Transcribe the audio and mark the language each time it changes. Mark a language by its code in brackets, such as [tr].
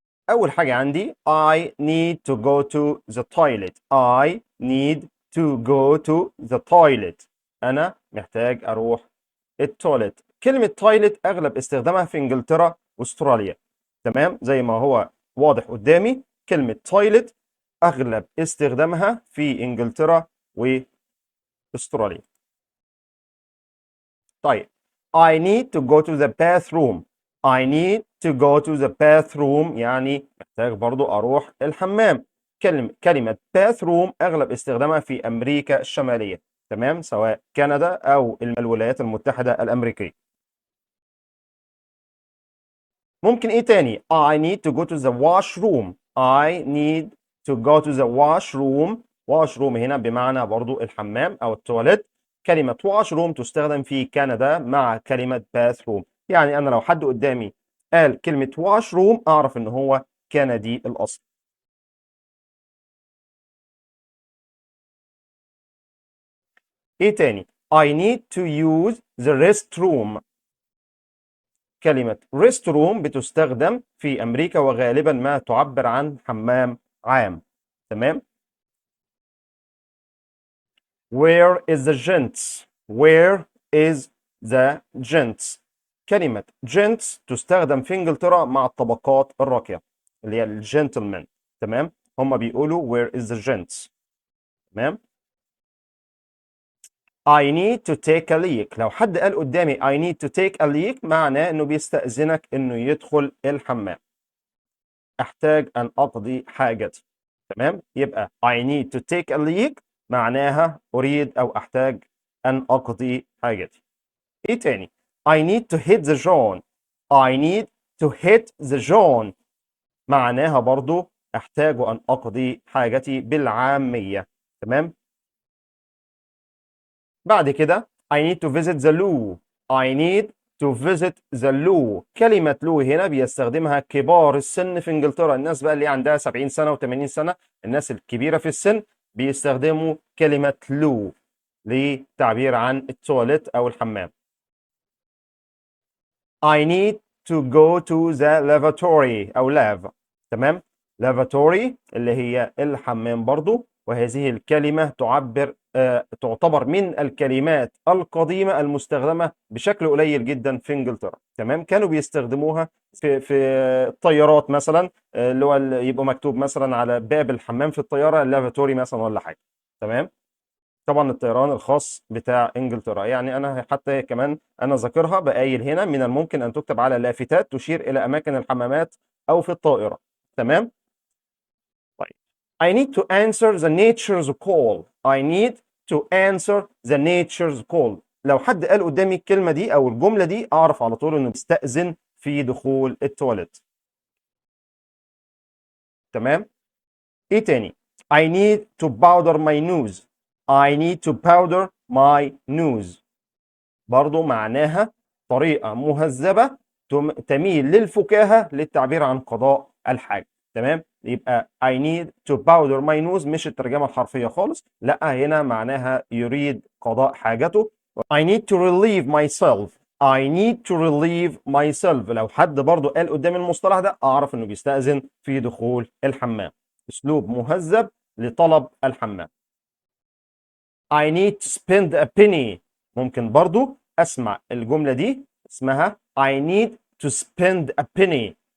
[ar] أول حاجة عندي [en] I need to go to the toilet. I need to go to the toilet. [ar] أنا محتاج أروح التواليت. كلمة toilet أغلب استخدامها في إنجلترا وأستراليا. تمام، زي ما هو واضح قدامي كلمة toilet أغلب استخدامها في إنجلترا وأستراليا. [en] طيب I need to go to the bathroom. I need to go to the bathroom [ar] يعني محتاج برضو أروح الحمام. كلمة bathroom أغلب استخدامها في أمريكا الشمالية، تمام، سواء كندا أو الولايات المتحدة الأمريكية. ممكن إيه تاني؟ [en] I need to go to the washroom. I need to go to the washroom. [ar] washroom هنا بمعنى برضو الحمام أو التواليت. كلمة washroom تستخدم في كندا مع كلمة bathroom. يعني أنا لو حد قدامي قال كلمة washroom أعرف إن هو كندي الأصل. إيه تاني؟ [en] I need to use the restroom. [ar] كلمة restroom بتستخدم في أمريكا وغالبا ما تعبر عن حمام عام. تمام. [en] Where is the gents? Where is the gents? [ar] كلمة gents تستخدم في انجلترا مع الطبقات الراقية اللي هي الجنتلمان. تمام، هم بيقولوا [en] where is the gents. [ar] تمام. [en] I need to take a leak. [ar] لو حد قال قدامي [en] I need to take a leak [ar] معناه انه بيستأذنك انه يدخل الحمام. احتاج ان اقضي حاجتي. تمام، يبقى [en] I need to take a leak [ar] معناها اريد او احتاج ان اقضي حاجتي. ايه تاني؟ [en] I need to hit the John. I need to hit the John [ar] معناها برضو احتاج ان اقضي حاجتي بالعامية. تمام. بعد كده [en] I need to visit the loo. I need to visit the loo. [ar] كلمة loo هنا بيستخدمها كبار السن في انجلترا، الناس بقى اللي عندها 70 سنة و80 سنة، الناس الكبيرة في السن بيستخدموا كلمة loo للتعبير عن التواليت أو الحمام. [en] I need to go to the lavatory أو lav. تمام. [ar] lavatory اللي هي الحمام برضو، وهذه الكلمة تعتبر من الكلمات القديمة المستخدمة بشكل قليل جدا في انجلترا. تمام، كانوا بيستخدموها في الطيارات مثلا، اللي هو يبقى مكتوب مثلا على باب الحمام في الطيارة lavatory مثلا ولا حاجة. تمام. طبعا الطيران الخاص بتاع انجلترا، يعني انا حتى كمان انا ذاكرها بقايل هنا من الممكن ان تكتب على لافتات تشير الى اماكن الحمامات او في الطائره. تمام. [en] طيب I need to answer the nature's call. I need to answer the nature's call. [ar] لو حد قال قدامي الكلمه دي او الجمله دي اعرف على طول انه بيستأذن في دخول التواليت. تمام. ايه تاني؟ [en] I need to powder my nose. I need to powder my nose. [ar] برضو معناها طريقة مهذبة تميل للفكاهة للتعبير عن قضاء الحاجة. تمام، يبقى [en] I need to powder my nose [ar] مش الترجمة الحرفية خالص، لا هنا معناها يريد قضاء حاجته. [en] I need to relieve myself. I need to relieve myself. [ar] لو حد برضو قال قدام المصطلح ده أعرف إنه بيستأذن في دخول الحمام. أسلوب مهذب لطلب الحمام. [en] I need to spend a penny. [ar] ممكن برضو اسمع الجملة دي اسمها [en] I need to spend a penny.